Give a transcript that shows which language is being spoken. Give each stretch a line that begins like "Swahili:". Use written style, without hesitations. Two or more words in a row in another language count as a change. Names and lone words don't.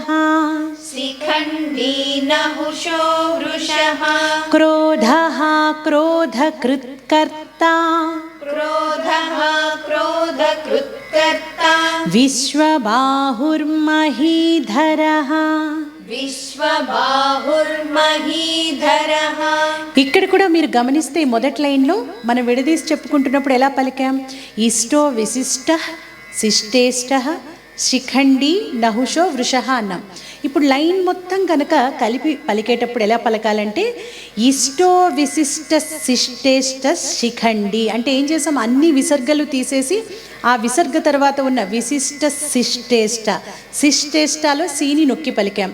Sanskrit: शिखण्डी नहुषो वृषः क्रोधः क्रोधकृत्कर्ता क्रोधः क्रोधकृत्कर्ता विश्वबाहुर्महीधरः విశ్వబాహుర్మహీధరః.
Telugu: ఇక్కడ కూడా మీరు గమనిస్తే మొదటి లైన్లో మనం విడదీసి చెప్పుకుంటున్నప్పుడు ఎలా పలికాం?
Sanskrit: ఇష్టో విశిష్ట శిష్టేష్ట శిఖండి నహుషో వృషః అన్నాం.
Telugu: ఇప్పుడు లైన్ మొత్తం కనుక కలిపి పలికేటప్పుడు ఎలా పలకాలంటే
Sanskrit: ఇష్టో విశిష్ట శిష్టేష్ట శిఖండి
Telugu: అంటే ఏం చేసాం, అన్ని విసర్గలు తీసేసి ఆ విసర్గ తర్వాత ఉన్న
Sanskrit: విశిష్ట శిష్టేష్ట,
Telugu: శిష్టేష్టాలో సీని నొక్కి పలికాం.